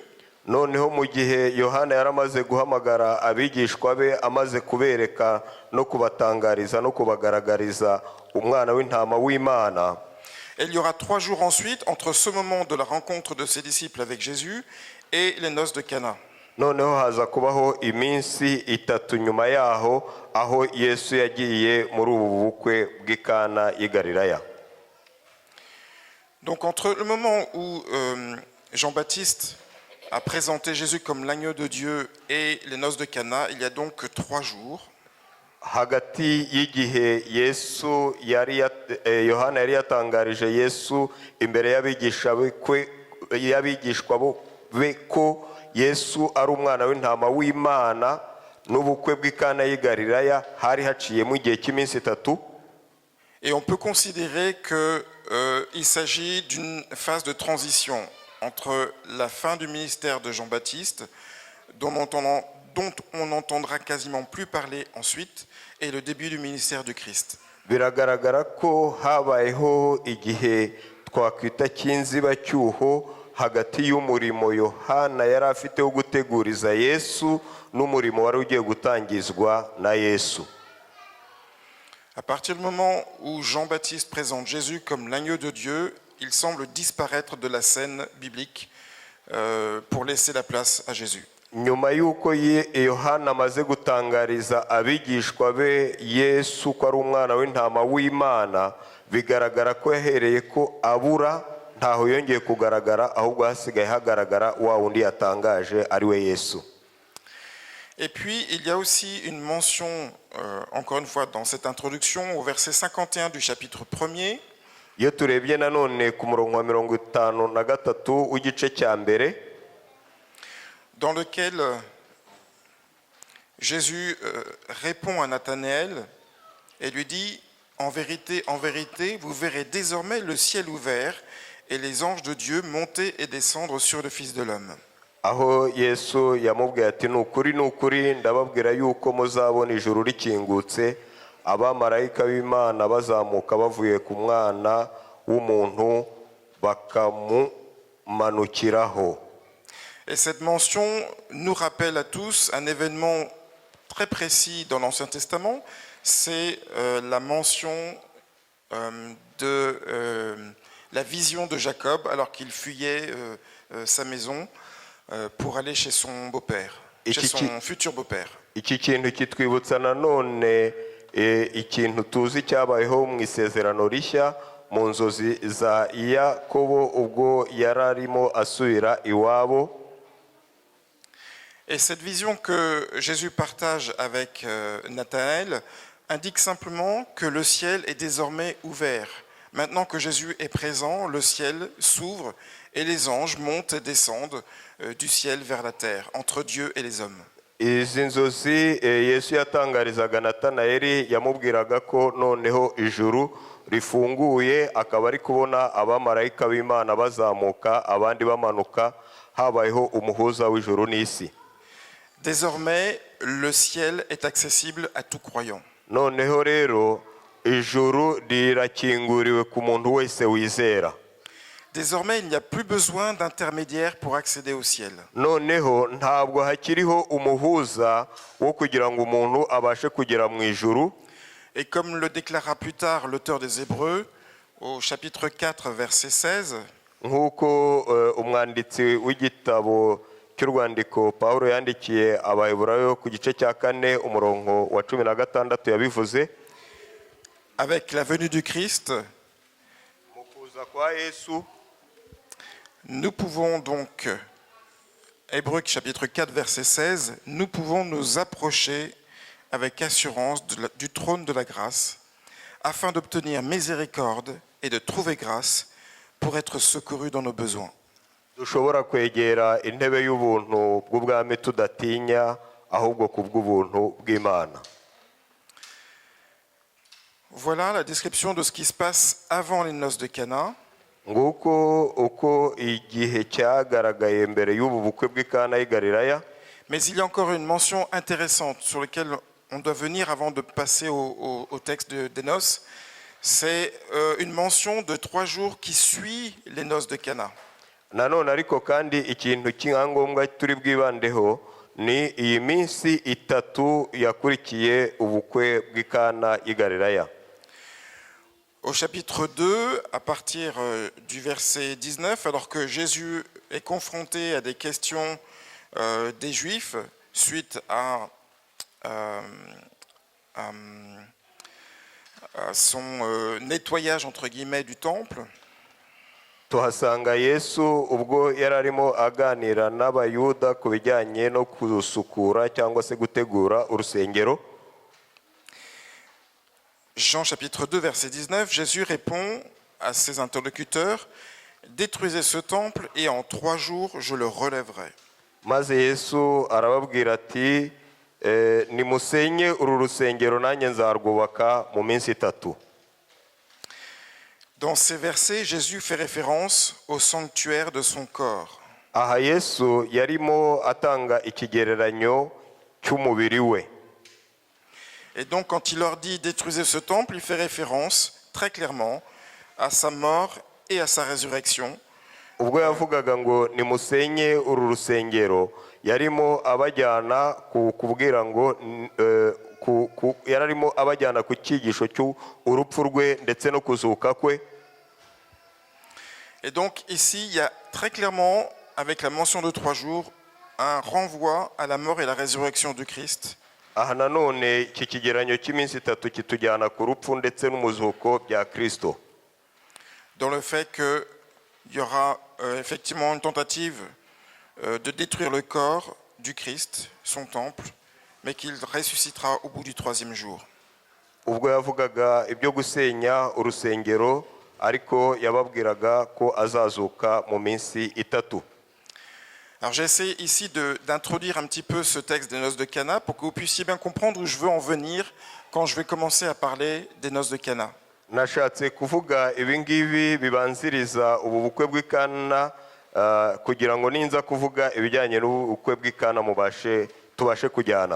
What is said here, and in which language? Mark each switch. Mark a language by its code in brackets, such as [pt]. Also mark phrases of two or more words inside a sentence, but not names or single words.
[rw] noneho mu gihe Yohana yaramaze guhamagara abigishwa be, amaze kubereka no kubatangariza no kubagaragariza umwana w'intama w'Imana. [fr] Et il y aura 3 jours ensuite entre ce moment de la rencontre de ses disciples avec Jésus et les noces de Cana. [rw] noneho haza kubaho iminsi 3 nyuma yaho, aho Yesu yagiye muri ubu bukwe bw'i Kana y'i Galilaya. [fr] Donc entre le moment où Jean-Baptiste a présenté Jésus comme l'agneau de Dieu et les noces de Cana, il y a donc 3 jours. [rw] hagati y'igihe Yesu Yohana yari yatangarije Yesu imbere y'abigishwa be ko Yesu ari umwana w'intama w'Imana, n'ubukwe bw'i Kana y'i Galilaya hari haciyemo igihe cy'iminsi 3. [fr] Et on peut considérer qu'il s'agit d'une phase de transition entre la fin du ministère de Jean-Baptiste, dont on n'entendra quasiment plus parler ensuite, et le début du ministère du Christ. [rw] Biragaragara ko habayeho igihe twakwita cy'inzibacyuho hagati y'umurimo Yohana yari afite wo guteguriza Yesu n'umurimo wari ugiye gutangizwa na Yesu. [fr] À partir du moment où Jean-Baptiste présente Jésus comme l'agneau de Dieu, il semble disparaître de la scène biblique pour laisser la place à Jésus. [rw] nyuma y'uko yohana amaze gutangariza abigishwa be yesu ko ari umwana w'intama w'imana, bigaragara ko yahereye ko abura, ntaho yongeye kugaragara, ahubwo hasigaye hagaragara wa wundi yatangaje ari we Yesu. [fr] Et puis, il y a aussi une mention, encore une fois, dans cette introduction, au verset 51 du chapitre 1er. [rw] Iyo turebye nanone ku murongo wa 53 w'igice cya mbere, [fr] dans lequel Jésus répond à Nathanaël et lui dit « En vérité, vous verrez désormais le ciel ouvert et les anges de Dieu monter et descendre sur le Fils de l'homme. » [rw] aho Yesu yamubwiye ati nukuri ndababwira yuko muzabona ijuru rikingutse, abamarayika b'Imana bazamuka bavuye ku mwana w'umuntu bakamumanukiraho. [fr] Et cette mention nous rappelle à tous un événement très précis dans l'Ancien Testament, c'est la mention de la vision de Jacob alors qu'il fuyait sa maison pour aller chez son beau-père, chez son futur beau-père. [rw] Iki kintu kitwibutsa nanone ikintu tuzi cyabayeho mu isezerano rishya mu nzozi za Yakobo ubwo yararimo asubira iwabo. [fr] Et cette vision que Jésus partage avec Nathanaël indique simplement que le ciel est désormais ouvert. Maintenant que Jésus est présent, le ciel s'ouvre et les anges montent et descendent du ciel vers la terre, entre Dieu et les hommes. [rw] Izi nzozi Yesu yatangarizaga Natanayeli yamubwiraga ko noneho ijuru rifunguye, akaba ari kubona abamarayika b'Imana bazamuka abandi bamanuka, habayeho umuhuza w'ijuru n'isi. [fr] Désormais, le ciel est accessible à tout croyant. [rw] Noneho rero ijuru rirakinguriwe ku muntu wese wizera. [fr] Désormais, il n'y a plus besoin d'intermédiaire pour accéder au ciel. [rw] Noneho ntabwo hakiriho umuhuza wo kugira ngo umuntu abashe kugera mu ijuru. [fr] Et comme le déclara plus tard l'auteur des Hébreux au chapitre 4 verset 16, [rw] nk'uko umwanditsi w'igitabo cy'urwandiko Pawulo yandikiye Abaheburayo ku gice cya 4 umurongo wa 16 yabivuze, [fr] avec la venue du Christ, [rw] mu kuza kwa Yesu, [fr] nous pouvons donc, Hébreux chapitre 4 verset 16, nous pouvons nous approcher avec assurance du trône de la grâce, afin d'obtenir miséricorde et de trouver grâce pour être secourus dans nos besoins. [rw] dushobora kwegera intebe y'ubuntu bw'ubwami tudatinya, ahubwo kubw'ubuntu bw'Imana. [fr] Voilà la description de ce qui se passe avant les noces de Cana. [rw] Nguko uko igihe cyagaragaye mbere y'ubu bukwe bw'Ikana y'i Galilaya. [fr] Mais il y a encore une mention intéressante sur laquelle on doit venir avant de passer au texte des noces. C'est une mention de 3 jours qui suit les noces de Cana. [rw] Nanone ariko kandi ikintu cy'ingombwa turi bwibandeho ni iyi minsi 3 yakurikiye ubukwe bw'Ikana y'i Galilaya. [fr] Au chapitre 2, à partir du verset 19, alors que Jésus est confronté à des questions des Juifs suite à son nettoyage entre guillemets du temple, [rw] tuhasanga Yesu ubwo yararimo aganira n'abayuda ku bijyanye no kusukura cyangwa se gutegura urusengero. [fr] Jean chapitre 2 verset 19, Jésus répond à ses interlocuteurs: détruisez ce temple et en 3 jours je le relèverai. [rw] Maze Yesu arababwira ati nimusenye uru rusengero nanjye nzarwubaka mu minsi 3. [fr] Dans ces versets, Jésus fait référence au sanctuaire de son corps. [rw] Aha Yesu yarimo atanga ikigereranyo cy'umubiri we. [fr] Et donc quand il leur dit détruisez ce temple, il fait référence très clairement à sa mort et à sa résurrection. [rw] Ubwo yavugaga ngo nimusenye uru rusengero, yarimo abajyana kubwira ngo yararimo abajyana ku cyigisho cy'urupfu rwe ndetse no kuzuka kwe. [fr] Et donc ici, il y a très clairement, avec la mention de 3 jours, un renvoi à la mort et la résurrection du Christ. [rw] aha nanone iki kigeranyo cy'iminsi itatu kitujyana ku rupfu ndetse n'umuzuko bya Kristo, [fr] Dans le fait qu'il y aura effectivement une tentative de détruire le corps du Christ, son temple, mais qu'il ressuscitera au bout du 3e jour. [rw] ubwo yavugaga ibyo gusenya urusengero ariko yababwiraga ko azazuka mu minsi itatu. [fr] Alors j'ai essayé ici d'introduire un petit peu ce texte des noces de Cana pour que vous puissiez bien comprendre où je veux en venir quand je vais commencer à parler des noces de Cana. [rw] Nashatse kuvuga ibingibi bibanziriza ubu bukwe bw'Ikana kugira ngo ninza kuvuga ibijyanye n'ubukwe bw'Ikana tubashe kujyana.